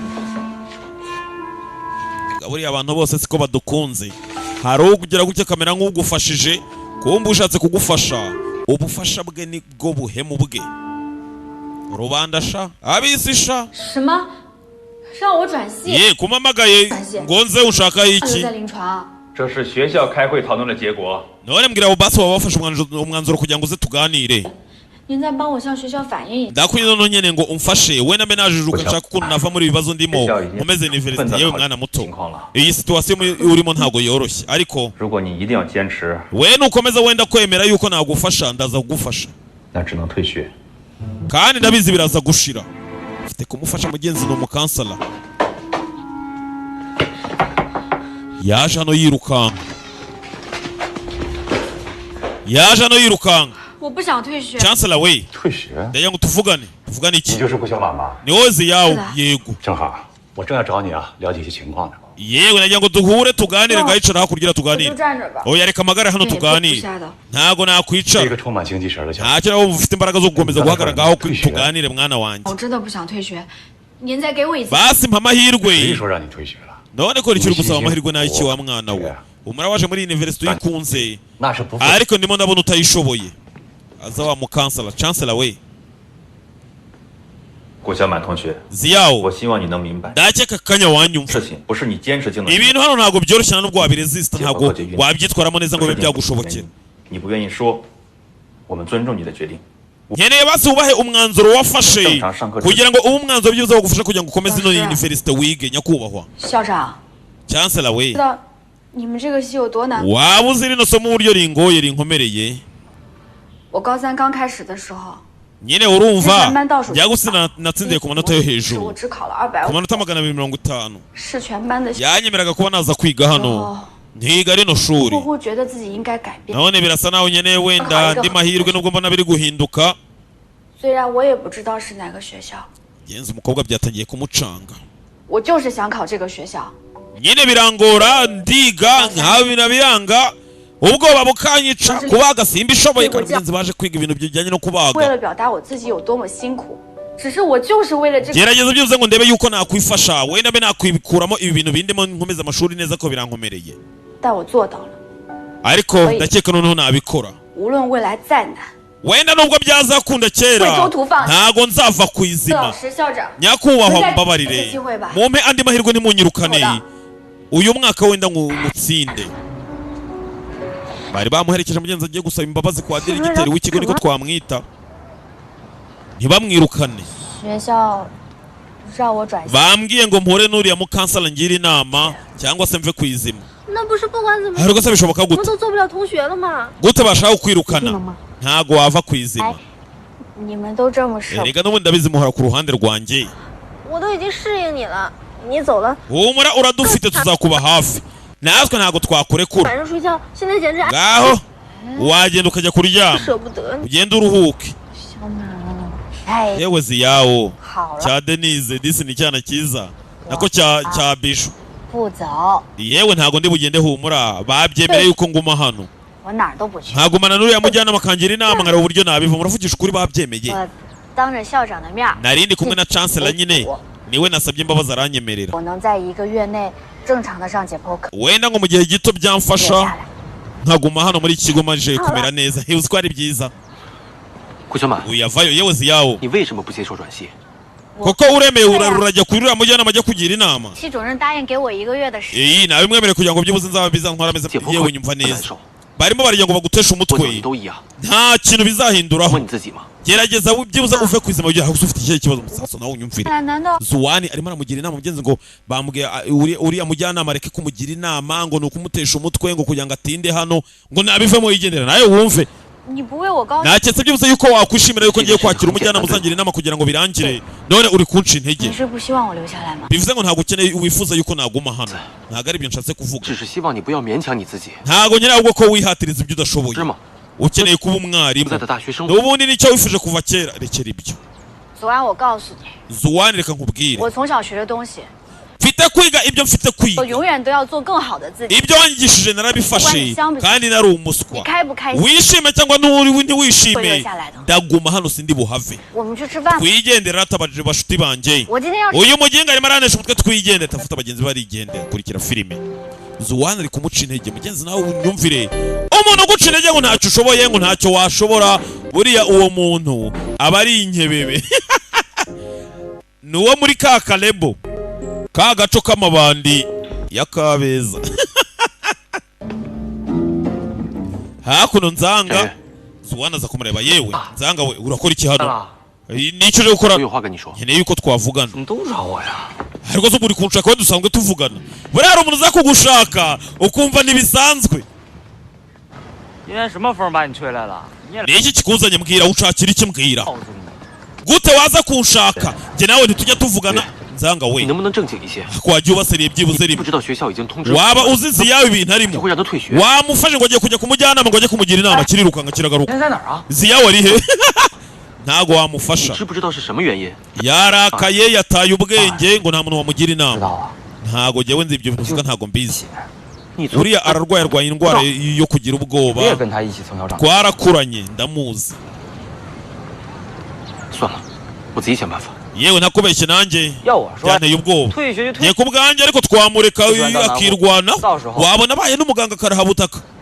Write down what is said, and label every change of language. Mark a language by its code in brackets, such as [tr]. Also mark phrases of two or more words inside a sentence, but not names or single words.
[rw] buriya abantu bose siko badukunze hari ugira gutya kamera nk'ugufashije kumba ushatse kugufasha ubufasha bwe ni bwo buhemu bwe rubanda sha abisi sha ye kumamagaye ngo nze ushaka iki [zh] 这是学校开会讨论的结果。 [rw] none mbwira abo basi wabafashe umwanzuro kugira ngo uze tuganire [zh] 您再帮我向学校反映一下。 [rw] ndakuye none nyene ngo umfashe we na menajujuka nshaka ukuntu nava muri ibibazo ndimo nkomeze university yewe mwana muto iyi situation urimo ntago yoroshye ariko [zh] 如果你一定要坚持， [rw] we nukomeza wenda kwemera yuko nagufasha ndaza kugufasha [zh] 那只能退学。 [rw] kandi ndabizi biraza gushira ufite kumufasha mugenzi no mukansala yaje hano yirukanga [zh] 我不想退学。 [rw] chancellor we [zh] 退学？ [rw] ndagira ngo tuvugane [zh] 你 [rw] iki [zh] 就是顾小马吗？ [rw] ni wowe yawe yego [zh] 正好，我正要找你啊，了解一些情况呢。 [rw] yewe nagira ngo duhure tuganire ngayicara hakurya tuganire [zh] 站着吧。 [rw] oya reka amagare hano [zh] 这也不 [rw] tuganire [zh] 瞎的。 [rw] ntago [zh] 是一 [rw] nakwicara [zh] 个充满精气神的小 [rw] ntacyo nawe ufite imbaraga zo gukomeza guhagarara ngaho [zh] 退学 [rw] tuganire mwana wanjye [zh] 我真的不想退学，您再给我一次。 [rw] basi mpa [zh] 谁 [rw] amahirwe [zh] 说让你退学了？ [rw] none ko nicyo uri gusaba amahirwe n'ayiki wa mwana we umara waje muri university uyikunze [zh] 那是不负 [rw] ariko ndimo ndabona utayishoboye aza wa mukansala chancellor we [zh] 顾小满同学， [rw] ziyawo [zh] 我希望你能明白， [rw] ndakeka akanya wanyumva [zh] 事情不是你坚持就能。 [rw] ibintu hano ntabwo byoroshye nubwo wabiresista ntabwo wabyitwaramo neza ngo bibe [zh] 不是你 [rw] byagushobokera [zh] 你不愿意说，我们尊重你的决定。 [rw] nkeneye basi wubahe umwanzuro wafashe kugira ngo ube umwanzuro byiza wagufasha kugira ngo ukomeze ino university wige nyakubahwa [zh] 校长， [rw] chancellor we [zh] 知道你们这个戏有多难？ [rw] waba uzi rino somo uburyo ringoye rinkomereye [zh] 我高三刚开始的时候， [rw] nyine urumva [zh] 全班倒数 [rw] byagusi natsindiye ku manota yo [zh] 是 [rw] hejuru [zh] 我只考了 [rw] ku [zh] 250， [rw] manota 250 [zh] 是全班的。 [rw] yanyemeraga kuba naza kwiga hano [zh] 哦， [rw] ntiga rino shuri [zh] 呼呼觉得自己应该改变。 [rw] none birasa naho nkeneye wenda andi mahirwe nubwo mbona biri guhinduka [zh] 虽然我也不知道是哪个学校， [rw] genza umukobwa byatangiye kumucanga [zh] 我就是想考这个学校。 [rw] nyine birangora ndiga nkaho biranga ubwoba bukanyica kubaga simba ishoboye kandi mugenzi baje kwiga ibintu bijyanye no [zh] 为 [rw] kubaga [zh] 了表达我自己有多么辛苦，只是我就是为了这个。 [rw] gerageza byuze ngo ndebe yuko nakwifasha wenda mbe nakwikuramo ibi bintu bindimo nkomeza amashuri neza ko birankomereye [zh] 但我做到了， [rw] ariko ndakeka noneho nabikora [zh] 无论未来再难。 [rw] wenda nubwo byazakunda kera ntago nzava ku [zh] 老 [rw] izima [zh] 师、校长， [rw] nyakubahwa mbabarire mumpe andi mahirwe ntimunyirukane uyu mwaka wenda ngutsinde bari bamuherekeje mugenzi agiye gusaba imbabazi kwa diregiteri w'ikigo niko twamwita ntibamwirukane [zh] 学校让我转系， [rw] bambwiye ngo mpure n'uriya mukansala ngira inama cyangwa se mve ku izima [zh] 那不是不管怎么， [rw] ariko se bishoboka [zh] 我们 [rw] gute [zh] 都做不了同学了吗？ [rw] gute bashaka kwirukana ntago wava ku izima [zh] 哎，你们都这么舍， [rw] erega n'ubundi ndabizi muhora ku ruhande rwanjye [zh] 我都已经适应你了，你走了， [rw] humura uradufite tuzakuba hafi natwe ntago twakurekura [zh] 晚上睡觉，现在简直 [rw] ngaho wagenda ukajya kuryama [zh] 舍不得你。 [rw] ugenda uruhuke [zh] 小满，哎， [rw] yewe ziyawo [zh] 好了， [rw] cya denise disi ni icyana cyiza nako cya bishu [zh] 不走， [rw] yewe ntago ndi bugende humura babyemeye yuko nguma hano [zh] 我哪儿都不去。 [rw] nkagumana n'uriya mujyanama akangira inama nkareba uburyo nabiva muravugisha ukuri babyemeye [zh] 我当着校长的面儿， [rw] narindi kumwe na chancellor nyine niwe nasabye imbabazi aranyemerera [zh] 我能在1个月内正常的上解剖课， [rw] wenda ngo mu gihe gito [zh] 接 [rw] byamfasha [zh] 下来。 [rw] nkaguma hano muri iki kigo maje kumera neza uzi ko ari byiza [zh] 顾小满， [rw] uyavayo yewe ziyawo [zh] 你为什么不接受转系？ [rw] koko uremeye urajya kuri uriya mujyanama ajya kugira inama [zh] 系主任答应给我1个月的时间， [rw] iyi nabimwemereye kugira ngo byibuze nzaba bizantwara amezi [zh] 解剖 [rw] yewe [zh] 课 [rw] nyumva [zh] 不难 [rw] neza [zh] 受， [rw] barimo baragira ngo baguteshe [zh] 我怎 [rw] umutwe [zh] 么都一样。 [rw] nta kintu bizahinduraho [zh] 问你自己嘛， [rw] gerageza byibuze uve ku izima kugira ngo ufite ikihe kibazo musaso nawe unyumvire [zh] 难道 [rw] zuwani arimo aramugira inama mugenzi ngo bambwiye uriya mujyanama areke kumugira inama ngo ni ukumutesha umutwe ngo kugira ngo atinde hano ngo nabivemo yigendera nawe wumve [zh] 你不为我高兴？ [rw] naketse byibuze yuko wakwishimira yuko ngiye kwakira umujyanama uzangira inama kugira ngo birangire none uri kunca intege [zh] 你是不希望我留下来吗？ [rw] bivuze ngo ntabwo ukeneye wifuza yuko naguma hano ntabwo ari ibyo nshatse kuvuga [zh] 只是希望你不要勉强你自己， [rw] ntabwo nkeneye ahubwo ko wihatiriza ibyo udashoboye [zh] 是吗？ [rw] ukeneye kuba [zh] 不 [rw] umwarimu [zh] 在的大学生活， [rw] n'ubundi nicyo wifuje kuva kera rekera ibyo [zh] 昨晚我告诉你， [rw] zuwani reka nkubwire [zh] 我从小学的东西， [rw] mfite kwiga ibyo mfite [zh] 我 [rw] kwiga [zh] 永远都要做更好的自己。 [rw] ibyo wanyigishije narabifashe kandi nari [zh] 你 [rw] umuswa [zh] 开不开心？ [rw] wishime cyangwa ntiwishime [zh] 会留下来的。 [rw] ndaguma hano sindi buhave [zh] 我们去吃饭吧。 [rw] twigendera ratabajije bashuti banjye [zh] 我今天要 [rw] uyu muginga arimo aranesha umutwe twigendera tafuta abagenzi barigendera kurikira filime zuwani ari kumuca intege mugenzi nawe unyumvire umuntu uguca intege ngo ntacyo ushoboye ngo ntacyo washobora buriya uwo muntu aba ari inkebebe ni uwo muri ka karebo ka gaco k'amabandi ya kabeza hakuno nzanga zuwani aza kumureba yewe nzanga we urakora iki [zh] 干 [rw] hano [zh] 了， [rw] nicyo uje gukora [zh] 我有话跟你说。 [rw] nkeneye yuko twavugana [zh] 怎么都找我呀？ [rw] ariko zo muri kunshaka we dusanzwe tuvugana buriya hari umuntu uza kugushaka ukumva ntibisanzwe [zh] 今天什么风把你吹来了？你也 [rw] ni iki kikuzanye mbwira ushakira iki mbwira [zh] 告诉你， [rw] gute waza kunshaka njye nawe ntitujya tuvugana nzanga [zh] 你 [rw] we [zh] 能不能正经一些？ [rw] wajya ubaseriye byibuze [zh] 不 [rw] rimwe [zh] 知道学校已经通知 [rw] waba uzizi yawe ibintu [zh] 你 [rw] arimo [zh] 会让他退学。 [rw] wamufashe ngo agiye kujya ku mujyanama ngo ajye kumugira inama kirirukanka [zh] 今 [rw] kiragaruka [zh] 天在哪儿啊？ [rw] ziyawe ari he ntago [zh] 你 [rw] wamufasha [zh] 知不知道是什么原因？ [rw] yarakaye yataye ubwenge ngo nta muntu wamugira [zh] 知 [rw] inama [zh] 道啊。 [rw] ntago jyewe nzi ibyo bivuga ntago mbizi uriya ararwaye indwara yo kugira ubwoba twarakuranye ndamuzi yewe ntakubeshye nanjye byanteye ubwoba ngiye ku bwanjye ariko twamureka akirwana wabona abaye n'umuganga akarahabutaka